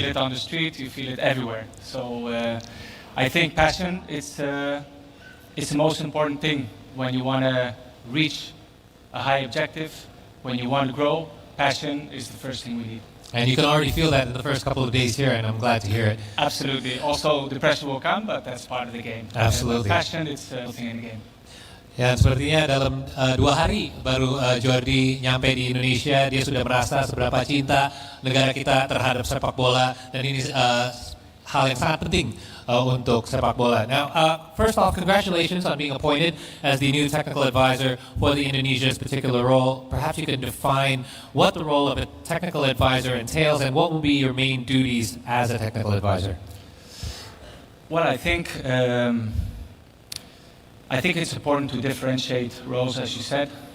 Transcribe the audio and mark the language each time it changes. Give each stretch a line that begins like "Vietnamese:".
English: feel it on the street, you feel it everywhere. So I think passion is the most important thing when you want to reach a high objective. When you want to grow, passion is the first thing we need. And you can already feel that in the first couple of days here, and I'm glad to hear it. Absolutely. Also, the pressure will come, but that's part of the game. Absolutely. Passion is the thing in the game.
Indonesian: Ya, sepertinya dalam 2 hari baru Jordi nyampe di Indonesia, dia sudah merasa seberapa cinta negara kita terhadap sepak bola, dan ini hal yang sangat penting untuk sepak bola.
English: Now, first off, congratulations on being appointed as the new technical advisor for the Indonesia's particular role. Perhaps you can define what the role of a technical advisor entails and what will be your main duties as a technical advisor. Well, I think it's important to differentiate roles, as you said.